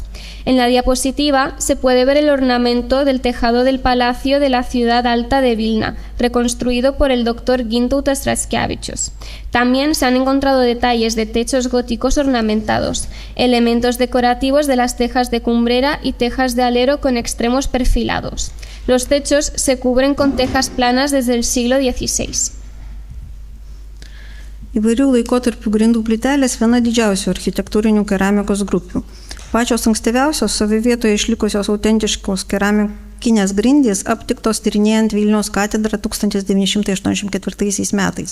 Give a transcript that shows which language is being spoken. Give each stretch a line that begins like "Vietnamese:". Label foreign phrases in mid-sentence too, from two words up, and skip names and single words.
Spanish: En la diapositiva se puede ver el ornamento del tejado del palacio de la ciudad alta de Vilna, reconstruido por el doctor Gintautas Raskevičius. También se han encontrado detalles de techos góticos ornamentados, elementos decorativos de las tejas de cumbrera y tejas de alero con extremos perfilados. Los techos se cubren con tejas planas desde el siglo XVI.
Lithuanian: Įvairių laikotarpių grindų plytelės viena didžiausių architektūrinių keramikos grupių. Pačios ankstyviausios savo vietoje išlikusios autentiškos keramikinės grindys aptiktos tyrinėjant Vilniaus katedrą 1984 metais.